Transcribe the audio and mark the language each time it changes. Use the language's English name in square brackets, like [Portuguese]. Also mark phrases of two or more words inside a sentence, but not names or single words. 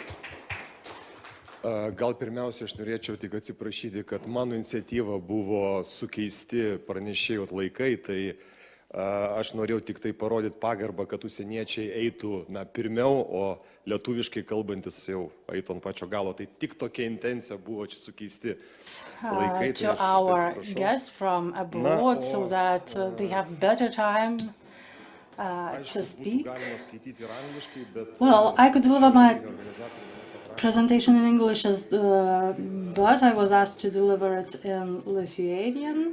[Lithuanian] Gal pirmiausia, aš norėčiau tik atsiprašyti, kad mano iniciatyva buvo sukeisti pranešėjų laikai, tai aš norėjau tik tai parodyti pagarbą, kad užsieniečiai eitų pirmiau, o lietuviškai kalbantis jau eitų ant pačio galo. Tai tik tokia intencija buvo čia sukeisti laikai. [English] To our guests from abroad, so that they have better time to speak. Well, I could deliver my presentation in English, but I was asked to deliver it in Lithuanian.